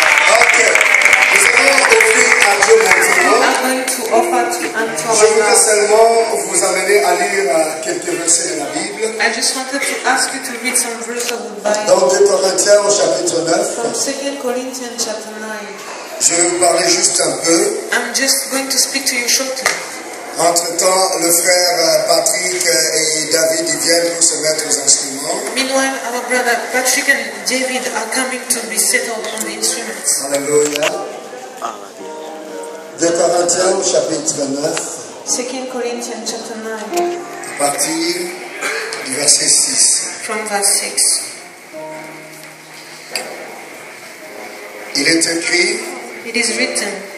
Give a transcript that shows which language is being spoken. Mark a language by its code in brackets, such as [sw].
[fr] Ok. Nous allons offrir à Dieu maintenant. [en] I'm going to offer to [fr] Je voudrais [en] Antoine. [fr] seulement vous amener à lire quelques versets de la Bible. [en] I just wanted to ask you to read some verses of the Bible [fr] Dans 2 Corinthiens au chapitre 9, [en] from 2 Corinthians chapter 9. [fr] je vais vous parler juste un peu. [en] I'm just going to speak to you shortly. [fr] Entre-temps, le frère Patrick et David ils viennent pour se mettre aux instruments. [en] Meanwhile, our brother Patrick and David are coming to be settled on the instruments. [fr] Alléluia. 2 Corinthiens au chapitre 9, [en] 2 Corinthians chapter 9, [fr] à partir du verset 6. [en] from verse 6. [fr] Il est écrit, [en] It is written,